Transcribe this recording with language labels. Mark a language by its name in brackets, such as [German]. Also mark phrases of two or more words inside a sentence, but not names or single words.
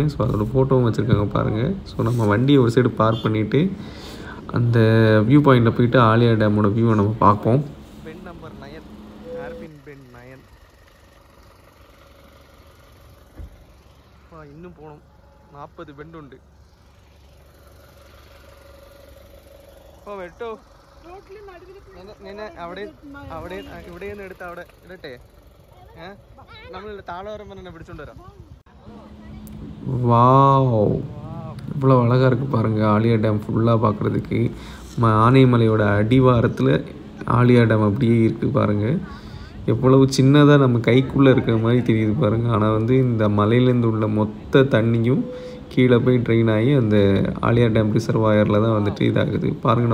[Tamil] ஸோ அதோட ஃபோட்டோவும் வச்சுருக்காங்க பாருங்கள். ஸோ நம்ம வண்டியை ஒரு [English] side park [Tamil] பண்ணிவிட்டு அந்த [English] view pointil [Tamil] போயிட்டு ஆழியார் டேமோட வியூவை நம்ம பார்ப்போம். [English] bend number 9, hairpin bend 9. [Tamil] இன்னும் போகணும், 40 பெண்டு உண்டு. [Malayalam] വെട്ടോ അവിടെ അവിടെ ഇവിടെ നിന്ന് എടുത്ത് അവിടെ ഇടട്ടെ. നമ്മൾ താഴെ വരുമ്പോൾ തന്നെ പിടിച്ചോണ്ട് വരാം. [Tamil] வாவ், இவ்வளோ அழகாக இருக்குது பாருங்கள். ஆழியார் டேம் ஃபுல்லாக பார்க்குறதுக்கு ஆனைமலையோட அடிவாரத்தில் ஆழியார் டேம் அப்படியே இருக்குது பாருங்கள். எவ்வளவு சின்னதாக நம்ம கைக்குள்ளே இருக்கிற மாதிரி தெரியுது பாருங்கள். ஆனால் வந்து இந்த மலையிலேருந்து உள்ள மொத்த தண்ணியும் கீழே போய் ட்ரெயின் ஆகி அந்த ஆழியார் டேம் ரிசர்வாயரில் தான் வந்துட்டு இதாகுது பாருங்கள்.